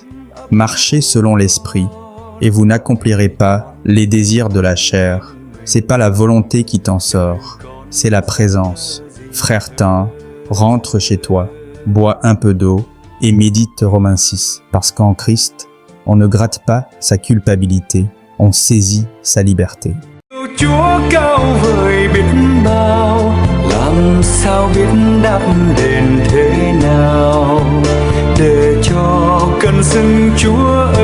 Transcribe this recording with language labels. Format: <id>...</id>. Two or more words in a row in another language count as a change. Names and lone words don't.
<fr>Marchez selon l'esprit, et vous n'accomplirez pas les désirs de la chair. C'est pas la volonté qui t'en sort, c'est la présence. Frère Tan, rentre chez toi, bois un peu d'eau et médite Romains 6. Parce qu'en Christ, on ne gratte pas sa culpabilité, on saisit sa liberté.</fr> <vi>Chúa cao vời biết bao, làm sao biết đáp đền thế nào, để cho cơn sưng Chúa</vi>